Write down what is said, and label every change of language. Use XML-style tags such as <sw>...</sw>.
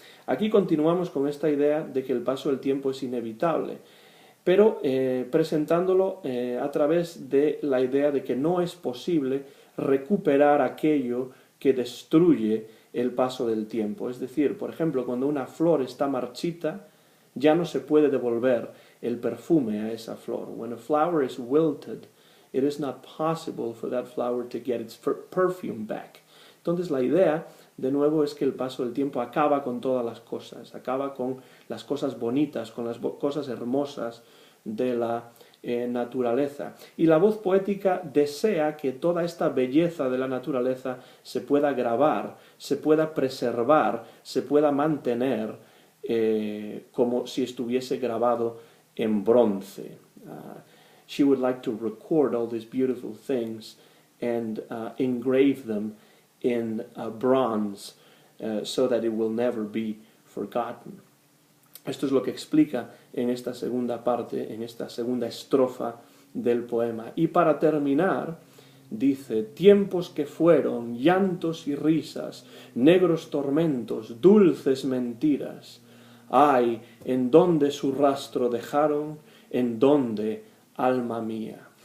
<es>Aquí continuamos con esta idea de que el paso del tiempo es inevitable, pero presentándolo a través de la idea de que no es posible recuperar aquello que destruye el paso del tiempo. Es decir, por ejemplo, cuando una flor está marchita, ya no se puede devolver el perfume a esa flor.</es> <en>When a flower is wilted, it is not possible for that flower to get its perfume back.</en> <es>Entonces la idea, de nuevo, es que el paso del tiempo acaba con todas las cosas, acaba con las cosas bonitas, con las cosas hermosas de la naturaleza. Y la voz poética desea que toda esta belleza de la naturaleza se pueda grabar, se pueda preservar, se pueda mantener como si estuviese grabado en bronce.</es> <en>She would like to record all these beautiful things and engrave them in bronze so that it will never be forgotten.</en> <es>Esto es lo que explica en esta segunda parte, en esta segunda estrofa del poema. Y para terminar, dice: tiempos que fueron, llantos y risas, negros tormentos, dulces mentiras. Ay, ¿en dónde su rastro dejaron? ¿En dónde, alma mía?</es>